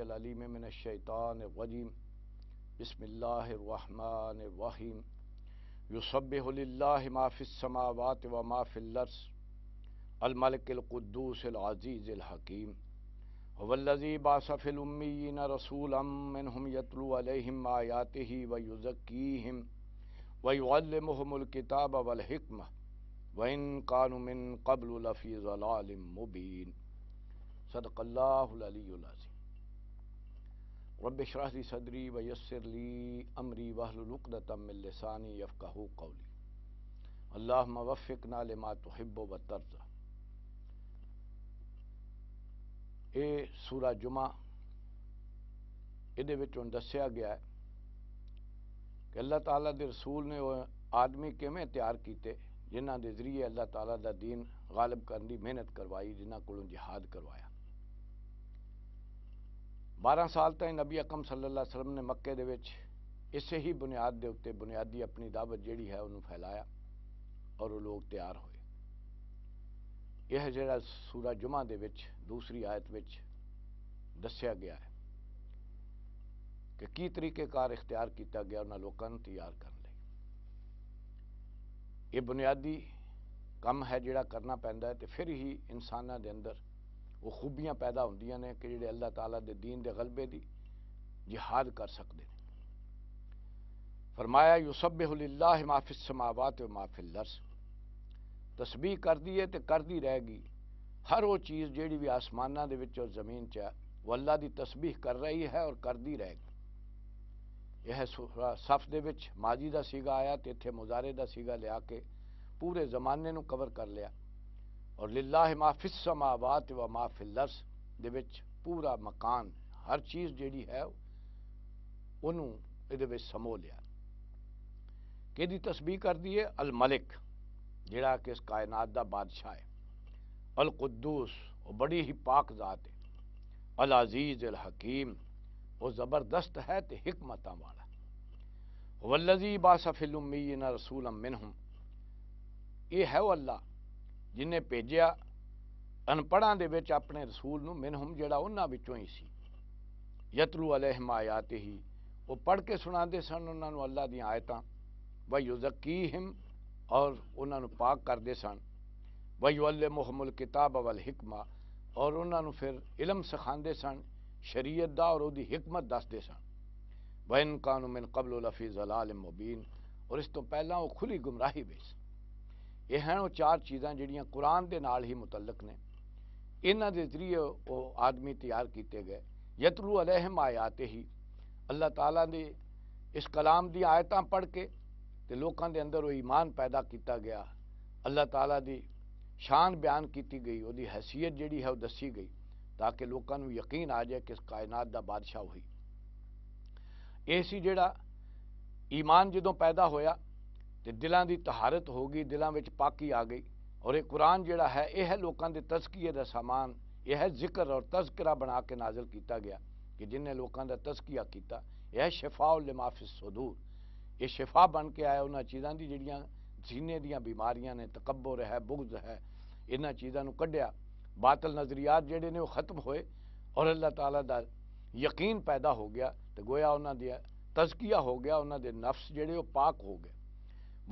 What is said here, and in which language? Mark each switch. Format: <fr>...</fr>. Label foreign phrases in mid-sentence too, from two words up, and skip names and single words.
<ar>العلیم من الشیطان الرجیم بسم اللہ الرحمن الرحیم یسبح للہ ما فی السماوات وما فی الارض الملک القدوس العزیز الحکیم هو الذی بعث فی الامیین رسولا منہم یتلو علیہم آیاتہ ویزکیہم وَيُعَلِّمُهُمُ الْكِتَابَ وَالْحِكْمَةَ وَإِن كَانُوا مِن قَبْلُ لَفِي ضَلَالٍ مُبِينٍ صدق اللہ العلی العظیم. رب اشرح لي صدری ویسر لی امری واحلل عقدۃ من لسانی یفقہوا قولی. اللہم وفقنا لما تحب وترضى.</ar> <pa>اے سورہ جمعہ یہ دسیا گیا ہے کہ اللہ تعالیٰ دے رسول نے وہ آدمی کیویں تیار کیتے جنہ دے ذریعے اللہ تعالیٰ دا دین غالب کرنے دی محنت کروائی، جنہ کولوں جہاد کروایا. 12 سال تک نبی اکرم</pa> <ar>صلی اللہ علیہ وسلم</ar> <pa>نے مکے دے وچ اسے ہی بنیاد دے اتے بنیادی اپنی دعوت جیڑی ہے انہوں پھیلایا اور وہ لوگ تیار ہوئے. یہ جڑا سورہ جمعہ دے وچ دوسری آیت وچ دسیا گیا ہے کہ کی طریقہ کار اختیار کیتا گیا انہاں لوکاں نوں تیار کرنے لئی. یہ بنیادی کم ہے جڑا کرنا پیندا ہے، تے پھر ہی انساناں دے اندر وہ خوبیاں پیدا ہوندیاں نے کہ جڑے اللہ تعالیٰ دے دین دے غلبے دی جہاد کر سکدے نے.</pa> <ar>فرمایا یسبح للہ ما فی السماوات و ما فی الارض.</ar> <pa>تسبیح کردی ہے تے کردی رہے گی. ہر وہ چیز جیڑی بھی آسماناں دے وچ اور زمین چ ہے وہ اللہ دی تسبیح کر رہی ہے اور کردی رہے گی. یہ سورہ صف دے وچ ماضی دا سیگا آیا تے اتھے مضارع دا سیگا لیا کے پورے زمانے نو کور کر لیا. اور</pa> <ar>للہ ما فی السماوات و ما فی الارض</ar> <pa>دے وچ پورا مکان ہر چیز جیڑی ہے انہوں دے وچ سمو لیا. کہ دی تسبیح کر دی ہے الملک جڑا کہ اس کائنات دا بادشاہ ہے، القدوس وہ بڑی ہی پاک ذات ہے،</pa> <ar>العزیز الحکیم</ar> <pa>وہ زبردست ہے تے حکمتاں والا.</pa> <ar>والذی بعث فی الامیین رسولا منہم.</ar> <pa>یہ ہے وہ اللہ جن نے بھیجیا ان پڑھاں دے وچ اپنے رسول نو منہم جڑا انہاں وچوں ہی سی.</pa> <ar>یتلو علیہم آیاتہ</ar> <pa>وہ پڑھ کے سناندے سن انہاں نو اللہ دیاں آیتاں. ویزکیہم اور انہاں نو پاک کردے سن.</pa> <ar>ویعلمہم الکتاب والحکمہ</ar> <pa>اور انہاں نو پھر علم سکھاندے سن شریعت دا اور دی حکمت دسدے سن.</pa> <ar>وَإِن كَانُوا مِن قَبْلُ لَفِي ضَلَالٍ مُبِينٍ</ar> <pa>اور اس تو پہلا وہ کھلی گمراہی وچ. یہ ہیں وہ 4 چیزاں جڑیاں قرآن دے نال ہی متعلق نے. انہاں دے ذریعے وہ آدمی تیار کیتے گئے.</pa> <ar>یتلو علیہم آیاتہ</ar> <pa>ہی اللہ تعالیٰ نے اس کلام دی آیتاں پڑھ کے تے لوکاں دے اندر وہ ایمان پیدا کیتا گیا. اللہ تعالیٰ دی شان بیان کیتی گئی، وہ دی حیثیت جڑی ہے وہ دسی گئی تاکہ لوکاں نوں یقین آ جائے کہ اس کائنات دا بادشاہ ہوئی. ایسی جڑا ایمان جدوں پیدا ہویا تے دلاں دی طہارت ہو گئی، دلاں وچ پاکی آ گئی. اور یہ قرآن جڑا ہے یہ ہے لوکاں دے تزکیے دا سامان، یہ ہے ذکر اور تذکرہ بنا کے نازل کیتا گیا کہ جن نے لوکاں دا تزکیہ کیتا.</pa> <ur>یہ ہے</ur> <ar>شفاء لما فی الصدور.</ar> <pa>یہ شفا بن کے آیا انہاں چیزاں دی جڑیاں سینے دیاں بیماریاں نے، تکبر ہے، بغض ہے، انہاں چیزاں نو کڈیا. باطل نظریات جڑے نے وہ ختم ہوئے اور اللہ تعالیٰ دا یقین پیدا ہو گیا. تو گویا انہاں دی تزکیہ ہو گیا، انہاں دے نفس جڑے وہ پاک ہو گئے.</pa>